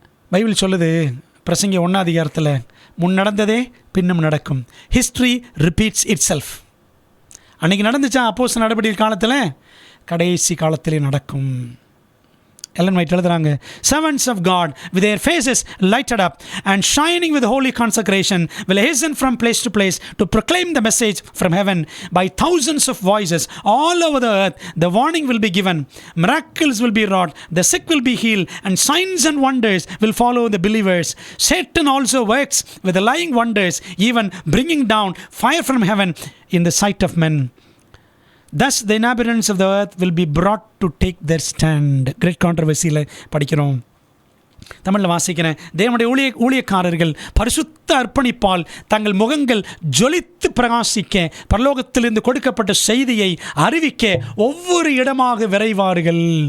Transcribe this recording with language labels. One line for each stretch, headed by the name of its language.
Tamil: Bible சொல்லுது, பிரசங்கி 1ஆம் அதிகாரத்தில், முன் நடந்ததே பின்னும் நடக்கும்.
English: History repeats itself.
Tamil: அன்றைக்கி நடந்துச்சா அப்போஸ்தலர் நடவடிக்கை காலத்தில், கடைசி காலத்திலே நடக்கும்.
English: Ellen White
Tamil: எழுதுகிறாங்க,
English: servants of God with their faces lighted up and shining with holy consecration will hasten from place to place to proclaim the message from heaven by thousands of voices all over the earth. The warning will be given, miracles will be wrought, the sick will be healed, and signs and wonders will follow the believers. Satan also works with the lying wonders, even bringing down fire from heaven in the sight of men. Thus the inhabitants of the earth will be brought to take their stand.
Tamil: Great controversy-ல படிக்கிறோம். தமிழில் வாசிக்கிறேன். தேவனுடைய ஊழியக்காரர்கள் பரிசுத்த அர்ப்பணிப்பால் தங்கள் முகங்கள் ஜொலித்து பிரகாசிக்க, பரலோகத்திலிருந்து கொடுக்கப்பட்ட செய்தியை அறிவிக்க ஒவ்வொரு இடமாக விரைவார்கள்.